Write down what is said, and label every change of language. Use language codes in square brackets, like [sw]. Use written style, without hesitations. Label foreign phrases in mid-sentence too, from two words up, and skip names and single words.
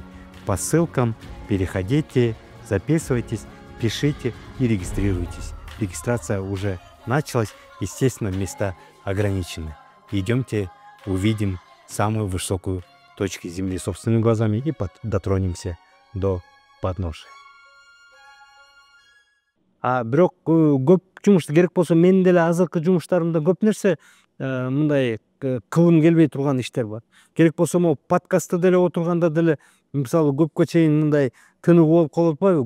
[ru] По ссылкам переходите, записывайтесь, пишите и регистрируйтесь. Регистрация уже началась, естественно, места ограничены. Идемте, увидим самую высокую точку Земли собственными глазами и дотронемся до подножия. [ky] Бирок көп жумуш керек болсо менин деле азыркы жумуштарымда көп нерсе мындай кылым келбей турган иштер бар. Керек болсо могу подкастты деле отурганда деле мисалы көпкө чейин мындай тынуу болуп калып атпайбы?